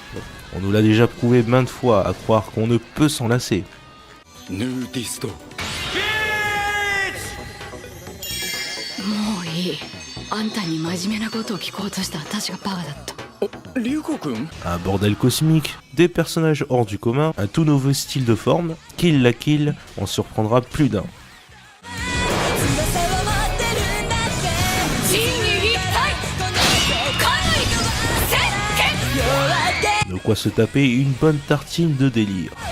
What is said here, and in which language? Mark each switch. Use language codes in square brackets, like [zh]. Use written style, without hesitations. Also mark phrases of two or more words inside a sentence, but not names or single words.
[fr] On nous l'a déjà prouvé maintes fois, à croire qu'on ne peut s'en lasser. [ja] ヌーディストもういい。あんたに真面目なことを聞こうとした私がバカだった。龍子くん [fr] Un bordel cosmique, des personnages hors du commun, un tout nouveau style de forme, Kill la Kill, on surprendra plus d'un. De quoi se taper une bonne tartine de délire.